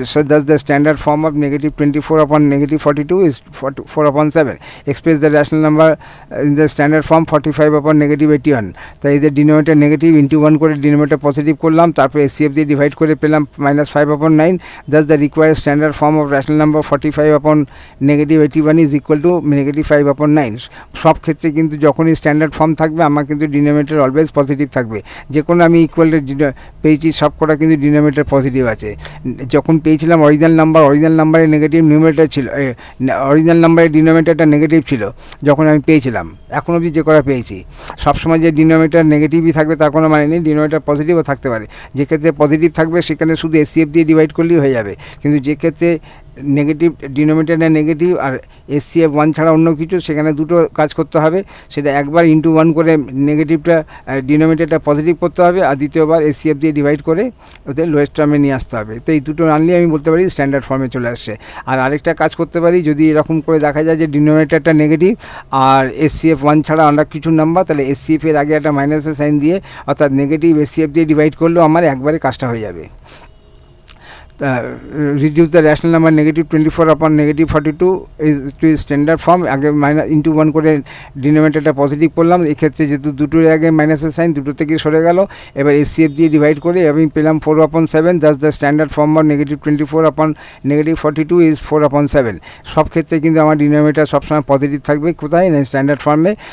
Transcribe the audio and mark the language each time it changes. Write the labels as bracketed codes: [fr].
[en] Thus the standard form of negative 24 upon negative 42 is 4/7. Express the rational number in the standard form 45 upon negative 81. [bn] তাই এদের denominator negative into 1 করে denominator positive করলাম, তারপর SCF দিয়ে divide করে পেলাম -5/9। [en] Thus the required standard form of rational number 45 upon negative 81 is equal to negative 5/9. [bn] সব ক্ষেত্রে কিন্তু যখনই স্ট্যান্ডার্ড ফর্ম থাকবে আমার কিন্তু ডিনোমিনেটর অলওয়েজ পজিটিভ থাকবে। যে কোনো আমি ইকুয়াল পেয়েছি সব কটা কিন্তু ডিনোমিনেটর পজিটিভ আছে। যখন পেয়েছিলাম অরিজিনাল নাম্বারের নেগেটিভ নিউমিনেটর ছিল, অরিজিনাল নাম্বারের ডিনোমিনেটরটা নেগেটিভ ছিল যখন আমি পেয়েছিলাম। এখন অবধি যে কটা পেয়েছি সবসময় যে ডিনোমিনেটর নেগেটিভই থাকবে তার কোনো মানে নেই, ডিনোমিনেটর পজিটিভও থাকতে পারে। যে ক্ষেত্রে পজিটিভ থাকবে সেখানে শুধু এসসিএফ দিয়ে ডিভাইড করলেই হয়ে যাবে, কিন্তু যে ক্ষেত্রে নেগেটিভ ডিনোমিনেটরটা নেগেটিভ আর এসসিএফ 1 ছাড়া অন্য কিছু, সেখানে দুটো কাজ করতে হবে। সেটা একবার ইন্টু 1 করে নেগেটিভটা ডিনোমিনেটরটা পজিটিভ করতে হবে, আর দ্বিতীয়বার এসসিএফ দিয়ে ডিভাইড করে ওদের লোয়েস্ট টার্মে নিয়ে আসতে হবে। তো এই দুটো আনলে আমি বলতে পারি স্ট্যান্ডার্ড ফর্মে চলে আসছে। আর আরেকটা কাজ করতে পারি, যদি এরকম করে দেখা যায় যে ডিনোমিনেটরটা নেগেটিভ আর এসসিএফ 1 ছাড়া অন্য কিছু নাম্বার, তাহলে এসসিএফ এর আগে একটা মাইনাসের সাইন দিয়ে, অর্থাৎ নেগেটিভ এসসিএফ দিয়ে ডিভাইড করলেও আমার একবারে কাজটা হয়ে যাবে। [en] reduce the rational number negative 24 upon negative 42 is to standard form. [bn] আগে মাইনাস ইন্টু 1 করে ডিনোমিনেটরটা পজিটিভ করলাম, এক্ষেত্রে যেহেতু দুটোর আগে মাইনাসের সাইন দুটো থেকে সরে গেল, এবার এসসিএফ দিয়ে ডিভাইড করে আমি পেলাম 4/7, [en] Thus the standard form of negative 24 upon negative 42 is 4/7। [bn] সব ক্ষেত্রে কিন্তু আমার ডিনোমিনেটর সবসময় পজিটিভ থাকবে, কোথায় না স্ট্যান্ডার্ড ফর্মে।